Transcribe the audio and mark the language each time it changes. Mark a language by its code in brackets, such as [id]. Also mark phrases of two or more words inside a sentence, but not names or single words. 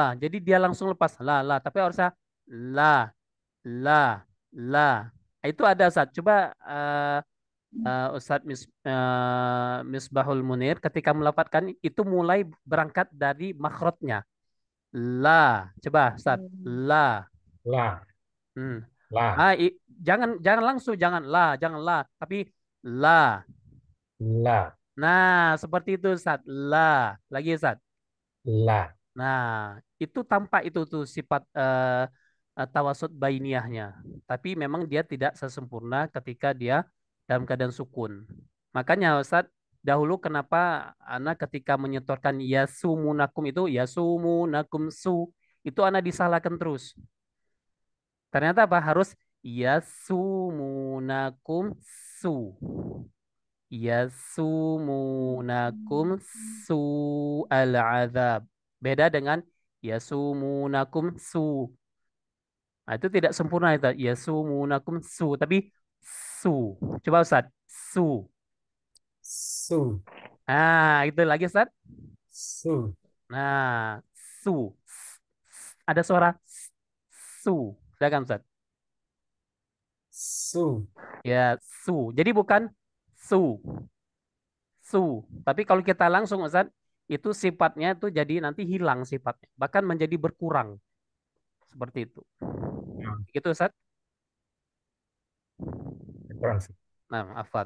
[id] Jadi dia langsung lepas la, tapi harusnya la, la. Itu ada Ustadz. Coba Ustadz Misbahul Munir ketika melafadzkan itu mulai berangkat dari makhrajnya. La. Coba Ustadz. La. La, Hmm. la, Jangan jangan langsung jangan la, tapi la. la, Nah, seperti itu Ustadz. La. Lagi Ustadz. la. Nah, itu tampak itu tuh sifat tawasud bainiyahnya. Tapi memang dia tidak sesempurna ketika dia dalam keadaan sukun. Makanya Ustadz, dahulu kenapa Ana ketika menyetorkan yasumunakum itu yasumunakum su itu Ana disalahkan terus. Ternyata apa? Harus [ar] يسومونكم سوء. يسومونكم سوء العذاب. [id] Beda dengan [ar] يسومونكم سوء. [id] Nah, itu tidak sempurna itu. [ar] يسومونكم سوء, [id] tapi su. Coba Ustaz. Su. Su. Itu lagi Ustaz. Su. Nah, su. Ada suara su. Silakan Ustaz. Su. Ya, su. Jadi bukan su. Su. Tapi kalau kita langsung Ustaz, itu sifatnya itu jadi nanti hilang sifatnya. Bahkan menjadi berkurang. Seperti itu. Nah, Gitu Ustaz. kurang sih. Nah, afan.